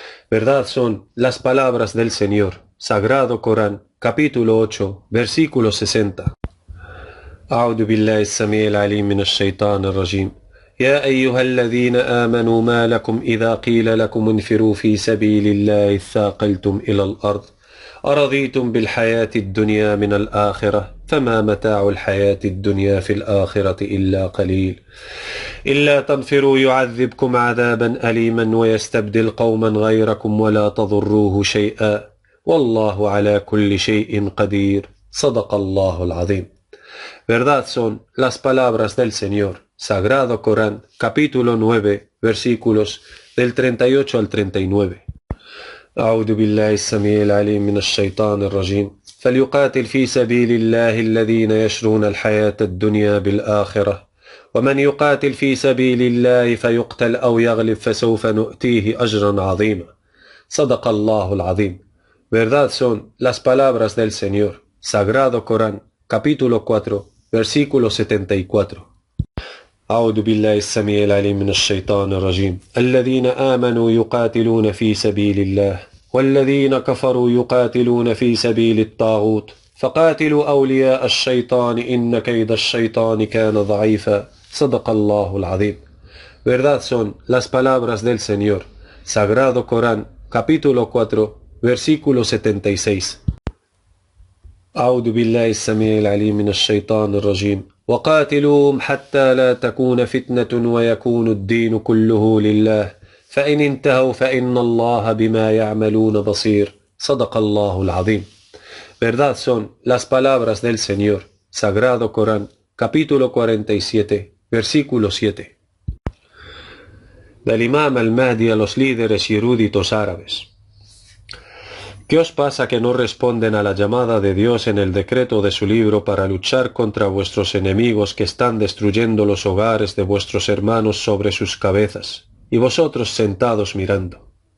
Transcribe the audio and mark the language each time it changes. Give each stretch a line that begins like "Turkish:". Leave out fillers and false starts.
Spanish: Verdad son las palabras del Señor. Sagrado Corán, capítulo 8, versículo 60.
Arabic: أعوذ بالله السميع العليم من الشيطان الرجيم يا أيها الذين آمنوا ما لكم إذا قيل لكم انفروا في سبيل الله اثاقلتم إلى الأرض أرضيتم بالحياة الدنيا من الآخرة فما متاع الحياة الدنيا في الآخرة إلا قليل إلا تنفروا يعذبكم عذابا أليما ويستبدل قوما غيركم ولا تضروه شيئا والله على كل شيء قدير صدق الله العظيم.
Spanish: Verdad son las palabras del Señor. Sagrado Corán, capítulo 9, versículos del 38 al 39.
Arabic: أعوذ بالله السميع العليم من الشيطان الرجيم فليقاتل في سبيل الله الذين يشرون الحياة الدنيا بالآخرة ومن يقاتل في سبيل الله فيقتل أو يغلب فسوف نؤتيه أجرا عظيما صدق الله العظيم.
Spanish: Verdad son las palabras del Señor. Sagrado Corán, capítulo 4, versículo 74.
Arabic: أعوذ بالله السميع العليم من الشيطان الرجيم الذين آمنوا يقاتلون في سبيل الله والذين كفروا يقاتلون في سبيل الطاغوت فقاتلوا أولياء الشيطان إن كيد الشيطان كان ضعيفا صدق الله العظيم.
Spanish: Verdad son las palabras del Señor. Sagrado Corán, capítulo 4, versículo 76.
Arabic: أعوذ بالله السميع العليم من الشيطان الرجيم وقاتلوهم حتى لا تكون فتنة ويكون الدين كله لله فإن انتهوا فإن الله بما يعملون بصير صدق الله العظيم.
Spanish: Verdad son las palabras del Señor. Sagrado Corán, capítulo 47, versículo 7. Del Imam al-Mahdi a los líderes y eruditos árabes. ¿Qué os pasa que no responden a la llamada de Dios en el decreto de su libro para luchar contra vuestros enemigos que están destruyendo los hogares de vuestros hermanos sobre sus cabezas, y vosotros sentados mirando?